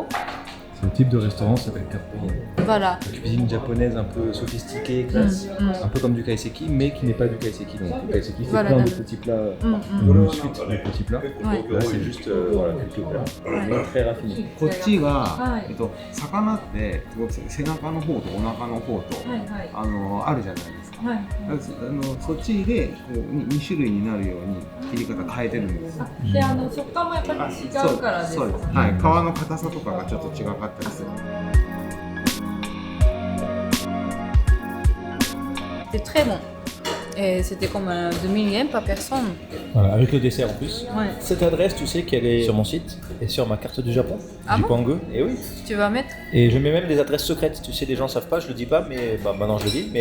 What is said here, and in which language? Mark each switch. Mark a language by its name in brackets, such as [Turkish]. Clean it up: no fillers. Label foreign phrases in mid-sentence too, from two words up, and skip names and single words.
[French] C'est le type de restaurant, ça s'appelle Kappo. Voilà. La cuisine japonaise un peu sophistiquée, classe, un peu comme du kaiseki, mais qui n'est pas du kaiseki. Donc le kaiseki, c'est Voilà, plein de d'accord. petits plats, Mm, une suite de petits plats. Ouais. Là, c'est juste voilà, quelques plats, mais très raffinés. [Japanese] こっちが、はい魚ってすごく背中の方とお腹の方と、はいはい。あるじゃないですか。はい。だからそっちでこう2種類になるように切り方変えてるんです。で、食感もやっぱり違うからです。そうです。はい。皮の硬さとかがちょっと違かったりする。 [French] C'était très bon. Et c'était comme 2000 yens par personne. Voilà, avec le dessert en plus. Ouais. Cette adresse, tu sais qu'elle est sur mon site et sur ma carte du Japon, Ah bon Jipangu. Et oui. Tu vas mettre. Et je mets même des adresses secrètes. Tu sais, les gens ne savent pas, je le dis pas, mais bah, maintenant je le dis.